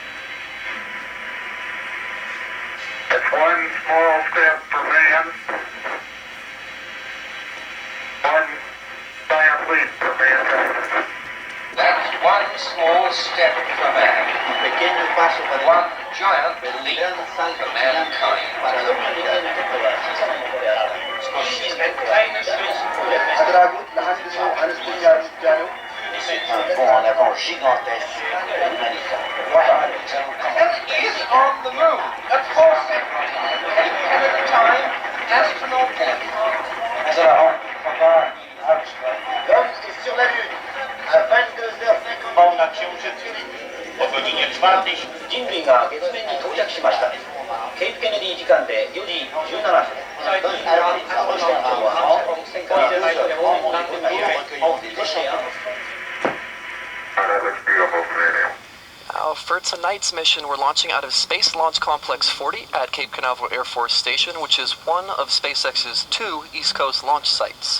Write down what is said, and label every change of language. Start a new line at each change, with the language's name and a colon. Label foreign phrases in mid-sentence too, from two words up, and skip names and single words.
English: That's one small step for man, one giant leap for mankind. That's one small step for man,
Spanish: pequeño paso para
English: one giant leap for mankind.
French: C'est un bond en avant gigantesque et magnifique. L'homme est sur la Lune à 22h50.
Japanese: 人類が月面に到着しました。ケープケネディ時間で4時17分。
English: Now, for tonight's mission, we're launching out of Space Launch Complex 40 at Cape Canaveral Air Force Station, which is one of SpaceX's 2 East Coast launch sites.